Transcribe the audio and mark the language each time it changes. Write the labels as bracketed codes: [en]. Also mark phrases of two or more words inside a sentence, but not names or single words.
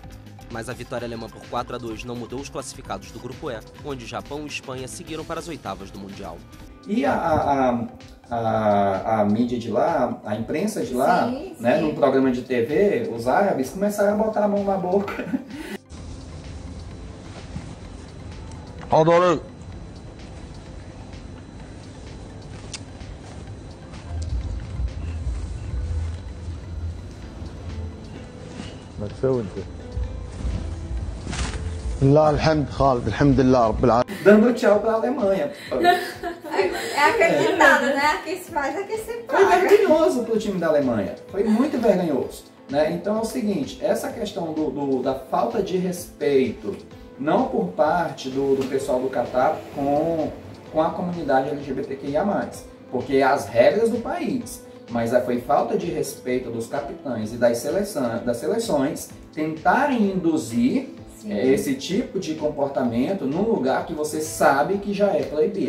[pt] Mas a vitória alemã por 4-2 não mudou os classificados do Grupo E, onde Japão e Espanha seguiram para as oitavas do Mundial. E a mídia de lá, a imprensa de lá, sim, né, sim. num programa de TV, os árabes começaram a botar a mão na boca. Adoro. [ar] ما تسوي انت؟ لله الحمد خالد الحمد لله رب العالمين. [pt] Dando tchau para a Alemanha. É acreditado, né? Quem se faz é quem se Foi paga. vergonhoso para o time da Alemanha. Foi muito vergonhoso. Né? Então é o seguinte, essa questão da falta de respeito, não por parte do pessoal do Catar com a comunidade LGBTQIA+, porque as regras do país, mas foi falta de respeito dos capitães e das seleções tentarem induzir esse tipo de comportamento num lugar que você sabe que já é proibido.